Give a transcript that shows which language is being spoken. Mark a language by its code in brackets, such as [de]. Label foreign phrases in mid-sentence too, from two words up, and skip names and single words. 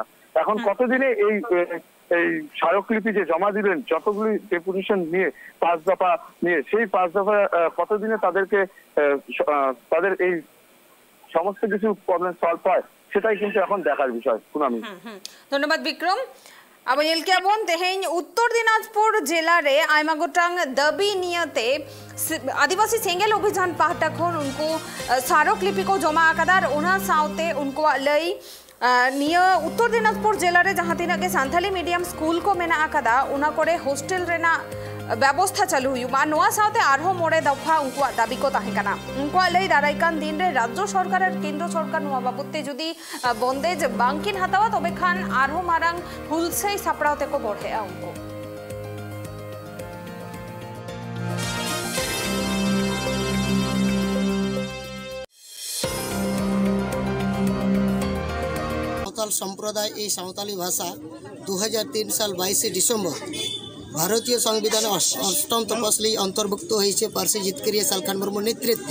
[bn] এখন কতদিনে এই স্মারকলিপি যে জমা দিলেন যতগুলি ডেপুটেশন নিয়ে 5 দফা নিয়ে, সেই 5 দফা কতদিনে তাদেরকে তাদের এই সমস্ত কিছু প্রবলেম সলভ হয় সেটাই কিন্তু এখন দেখার বিষয়। সুনামি, [sat] ধন্যবাদ বিক্রম। अब एलकेबन तेहें उत्तर दिनाजपुर जिला रे आयमा गोटांग दाबी नियते आदिवासी सेंगेल अभियान पाहटा खन उनको स्मारकलिपि को जमा आकादार उना साउते उनको लई निया उत्तर दिनाजपुर जिला रे जहां तिना के सांथाली मीडियम स्कूल को मेना आकादा उना कोरे हॉस्टल रेना व्यवस्था चालू हुआ नोआ साउते आरहो मोड़े दफा उनको दाबी को ताहेकाना उनको लई दाराइकान दिन रे राज्य सरकार और केंद्र सरकार नोआ बाबते जुदी बंदेज बांकिन हातावा तबे खान आरहो मारांग हुलसेई सापड़ावते को बढ़े उनको [bn] সাঁওতাল সম্প্রদায় এই সাঁওতালি ভাষা 2003 সাল 22 ডিসেম্বর ভারতীয় সংবিধানে অষ্টম তফসিলি অন্তর্ভুক্ত হয়েছে পার্সি জিতকরিয়া সালখান মুর্মুর নেতৃত্বে।